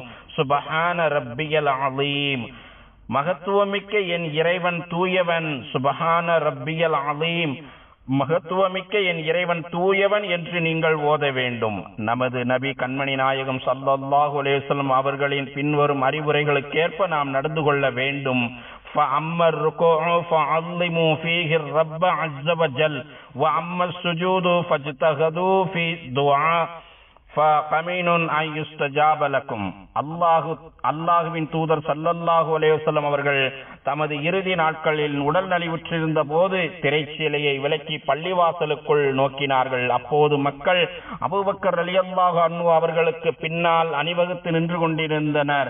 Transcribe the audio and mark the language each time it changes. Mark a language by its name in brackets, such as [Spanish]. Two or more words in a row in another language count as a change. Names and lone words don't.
[Arabic] سبحان ربي العظيم [Tamil] மகத்துவமிக்க என் இறைவன் தூயவன், [Arabic] سبحان ربي العظيم [Tamil] மகத்துவமிக்க என் இறைவன் தூயவன் என்று நீங்கள் ஓத வேண்டும். நமது நபி கண்மணி நாயகம் [Arabic] صلى الله عليه وسلم [Tamil] அவர்களின் பின்வரும் அறிவுரைகளுக்கேற்ப நாம் நடந்து கொள்ள வேண்டும். [Arabic] فَأَمَّا الرُّكُوعُ فَعَظِّمُوا فِيهِ الرَّبَّ عَزَّ وَجَلَّ وَأَمَّا السُّجُودُ فَاجْتَهِدُوا فِي الدُّعَاءِ فَقَمِنٌ أَن يُسْتَجَابَ لَكُمْ. [Tamil] அல்லாஹுவின் தூதர் [Arabic] صلى الله عليه وسلم [Tamil] அவர்கள் தமது இறுதி நாட்களில் உடல் நலிவுற்றிருந்த போது திரைச்சீலையை விலக்கி பள்ளிவாசலுக்குள் நோக்கினார்கள். அப்போது மக்கள் அபூபக்கர் [Arabic] رضي الله عنه [Tamil] அவர்களுக்கு பின்னால் அணிவகுத்து நின்று கொண்டிருந்தனர்.